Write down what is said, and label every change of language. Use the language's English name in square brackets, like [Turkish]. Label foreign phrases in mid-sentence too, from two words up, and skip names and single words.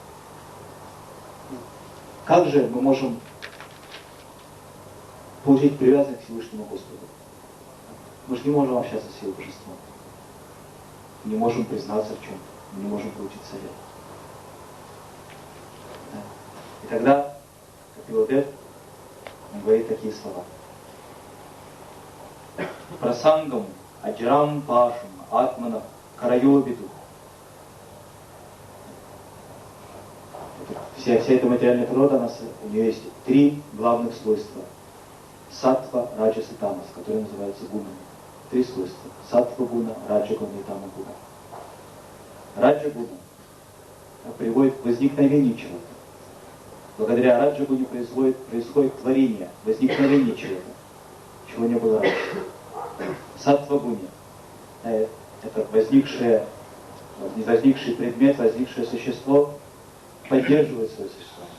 [Russian] Как же мы можем получить привязанность к Всевышнему Господу? Мы же не можем общаться с Его Божеством. Не можем признаться в чем-то. Мы не можем получить совет. И тогда, как Пилотет, он говорит такие слова. [Sanskrit] प्रसङ्गम्, अजरं पाशम्, आत्मनः, कवयो विदुः. [Russian] Вся эта материальная природа, у нее есть 3 главных свойства. Саттва, раджас и тамас, которые называются гунами. 3 свойства. Саттва гуна, раджа гуна и тама гуна. Раджа гуна приводит к возникновению чего-то. Благодаря раджа гуне происходит творение, возникновение чего-то, чего не было раньше. Саттва гуне это возникший предмет, возникшее существо поддерживает свое существование.